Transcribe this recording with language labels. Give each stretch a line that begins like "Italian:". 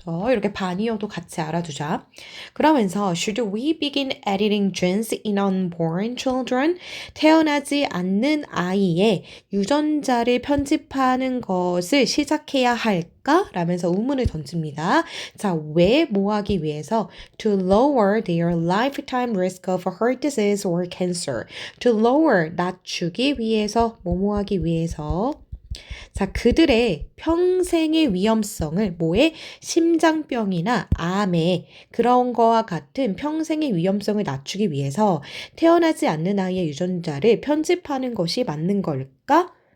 Korean: 이렇게 반이어도 같이 알아두자. 그러면서
English: should we begin editing genes in unborn children?
Korean: 태어나지 않는 아이의 유전자를 편집하는 것을 시작해야 할까? 라면서 의문을 던집니다. 자, 왜 뭐 하기 위해서?
English: To lower their lifetime risk of heart disease or cancer. To lower,
Korean: 낮추기 위해서, 뭐뭐 하기 위해서. 자, 그들의 평생의 위험성을 뭐에? 심장병이나 암에 그런 거와 같은 평생의 위험성을 낮추기 위해서 태어나지 않는 아이의 유전자를 편집하는 것이 맞는 걸까?